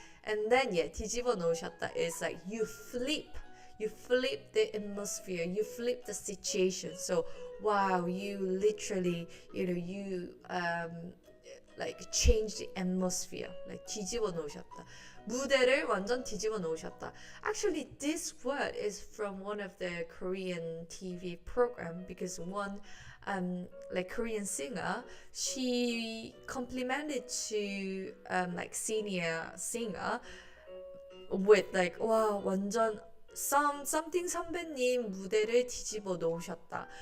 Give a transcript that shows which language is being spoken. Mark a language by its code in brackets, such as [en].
[en] And then, yeah, [ko] 뒤집어 놓으셨다 [en] is like you flip the atmosphere, you flip the situation. So wow, you literally you like change the atmosphere, like [ko] 뒤집어 놓으셨다. 무대를 완전 뒤집어 놓으셨다. [en] Actually, this word is from one of the Korean TV program, because one like Korean singer, she complimented to like senior singer with like wow, [ko] 완전 [en] something [ko] 선배님 무대를 뒤집어 놓으셨다.